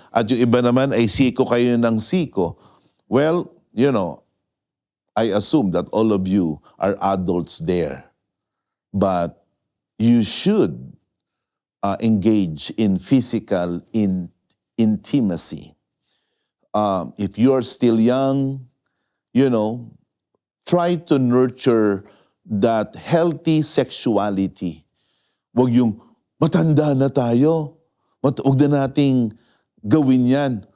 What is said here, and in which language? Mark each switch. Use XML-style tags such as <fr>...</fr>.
<tl>At yung iba naman ay siko kayo ng siko.</tl> <en>Well, I assume that all of you are adults there. But you should engage in physical intimacy. If you're still young, try to nurture that healthy sexuality.</en> <tl>Huwag yung matanda na tayo. Huwag na nating gawin yan.</tl>